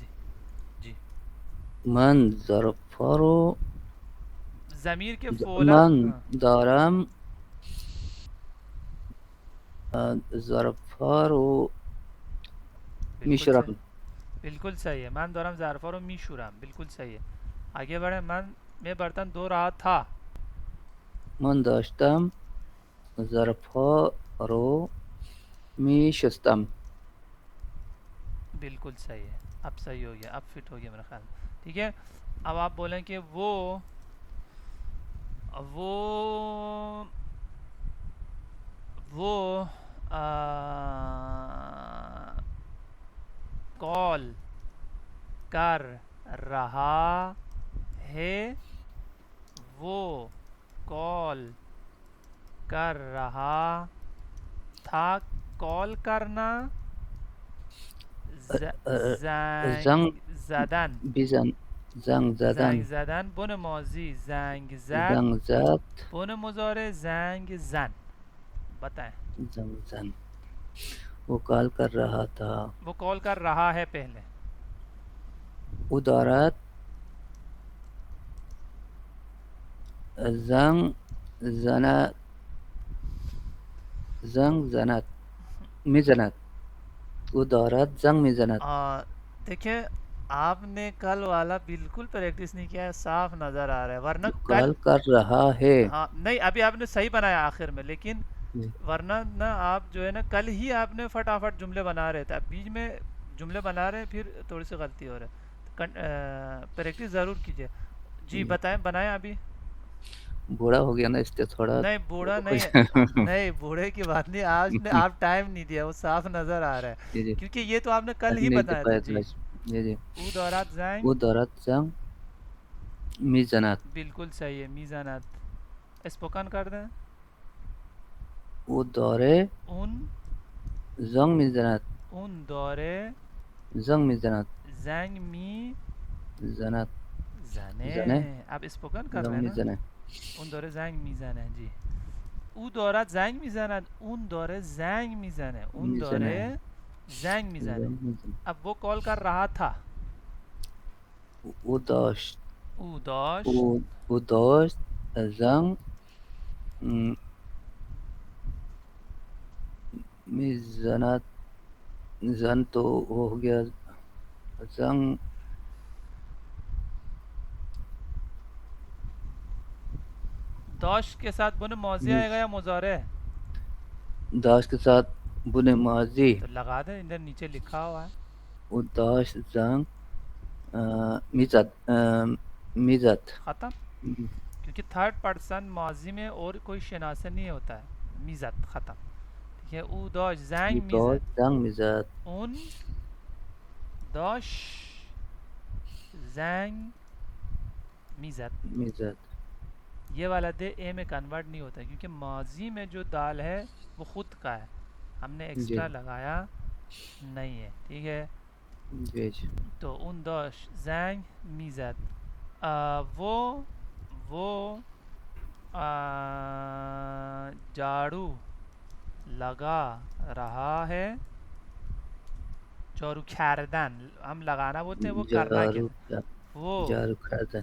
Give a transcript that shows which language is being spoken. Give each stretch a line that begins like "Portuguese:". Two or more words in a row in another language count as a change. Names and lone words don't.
Urdu: جی,
Persian: من ظرفارو
Urdu: ضمیر کے فولا.
Persian: من
Urdu: ہاں,
Persian: دارم ظرفارو
Urdu: بالکل
Persian: میشرم.
Urdu: صحیح, بالکل صحیح ہے.
Persian: من دارم ظرفا رو می شورم,
Urdu: بالکل صحیح ہے. آگے بڑھیں. میں برتن دھو رہا تھا.
Persian: من داشتم ظرفارو می شستم.
Urdu: بالکل صحیح ہے. اب صحیح ہو گیا, اب فٹ ہو گیا میرا خیال میں, ٹھیک ہے. اب آپ بولیں کہ وہ کال کر رہا ہے. وہ کال کر رہا تھا، کال کرنا,
Persian: زنگ زنگ زدن، بزن زنگ زدن زنگ زدن بن ماضی زنگ زد، زنگ زد بن مضارع زنگ زن. بتائیں. زنگ زن
Urdu: وہ کال کر رہا تھا. وہ کال کر رہا ہے پہلے.
Persian: او دارد زنگ زند زنگ زند میزند او دارد زنگ میزند.
Urdu: دیکھیں آپ نے کل والا بالکل پریکٹس نہیں کیا ہے، صاف نظر آ رہا ہے، ورنہ وہ کل کال کر رہا ہے. ہاں نہیں ابھی آپ نے صحیح بنایا آخر میں، لیکن ورنہ نا آپ جو ہے نا کل ہی آپ نے فٹافٹ جملے بنا رہے تھے، اب بیچ میں جملے بنا رہے ہیں پھر تھوڑی سی غلطی ہو رہا ہے. پریکٹس ضرور کیجیے. جی بتائیں، بنائیں ابھی. بوڑھا ہو گیا نا اس لیے تھوڑا نہیں بوڑھا نہیں ہے، کچھ نہیں بوڑھے کی بات نہیں، آج نے آپ ٹائم نہیں دیا، وہ صاف نظر آ رہا ہے جی جی کیونکہ یہ تو آپ نے کل ہی نہیں بتایا تھا. پایا جی جی جی
Persian: او دورات زنگ، او دارد زنگ میزند
Urdu: بالکل صحیح ہے. میزانات اسپوکن کر دیں.
Persian: او داره اون زنگ میزند اون داره زنگ میزند زنگ می زند زنه. زنه
Urdu: اب اسپوکن کر
Persian: زنگ
Urdu: رہے ہیں نا.
Persian: میزنه اون داره زنگ میزنه. جی او دارد زنگ میزند، اون داره زنگ میزنه، اون میزنه داره زنگ میزنه. زنگ میزنه.
Urdu: اب وہ کال کر رہا تھا.
Persian: او داشت او داشت او داشت زنگ م، میزند.
Urdu: زن تو ہو گیا زنگ داشت کے ساتھ
Persian: بن ماضی
Urdu: آئے گا یا مضارع؟ داشت کے ساتھ
Persian: بن ماضی.
Urdu: تو لگا دیں، ادھر نیچے لکھا ہوا ہے.
Persian: او داشت زنگ میزد میزد.
Urdu: ختم. کیونکہ
English: third person
Urdu: ماضی میں اور کوئی شناسہ نہیں ہوتا ہے. میزت ختم. ٹھیک ہے.
Persian: او داشت او زنگ داشت میزد، زنگ میزد اون داش زنگ میزد. میزد.
Urdu: یہ والا دے اے میں کنورٹ نہیں ہوتا کیونکہ ماضی میں جو دال ہے وہ خود کا ہے، ہم نے جی ایکسٹرا لگایا نہیں ہے. ٹھیک ہے. جی جی
Persian: تو اون داش زنگ میزد.
Urdu: وہ جھاڑو لگا رہا ہے.
Persian: جارو کردن
Urdu: ہم لگانا بولتے ہیں، وہ کرنا
Persian: جارو
Urdu: کہتے ہیں. وہ
Persian: جارو کردن